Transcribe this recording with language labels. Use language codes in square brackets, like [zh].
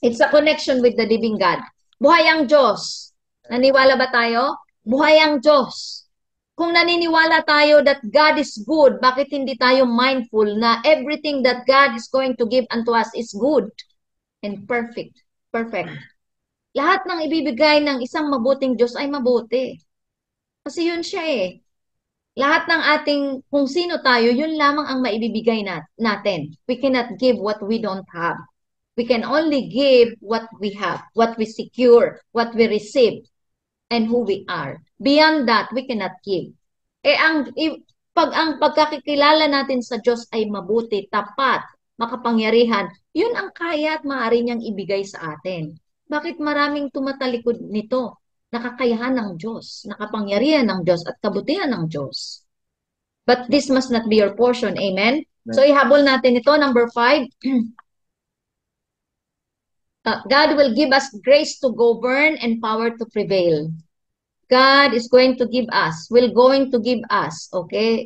[en] It's a connection with the living God. [tl] Buhay ang Diyos. Naniwala ba tayo? Buhay ang Diyos. Kung naniniwala tayo [en] that God is good, [tl] bakit hindi tayo [en] mindful na everything that God is going to give unto us is good and perfect? Perfect. [tl] Lahat ng ibibigay ng isang mabuting Diyos ay mabuti. Kasi yun siya eh. Lahat ng ating, kung sino tayo, yun lamang ang maibibigay natin. [en] We cannot give what we don't have. We can only give what we have, what we secure, what we receive, and who we are. Beyond that, we cannot give. [tl] Pag ang pagkakikilala natin sa Diyos ay mabuti, tapat, makapangyarihan, yun ang kaya at maaari niyang ibigay sa atin. Bakit maraming tumatalikod nito? Nakakayahan ng Diyos, nakapangyarihan ng Diyos, at kabutihan ng Diyos. [en] But this must not be your portion. Amen? [tl] So ihabol natin ito, [en] number 5. God will give us grace to govern and power to prevail. God is going to give us, okay?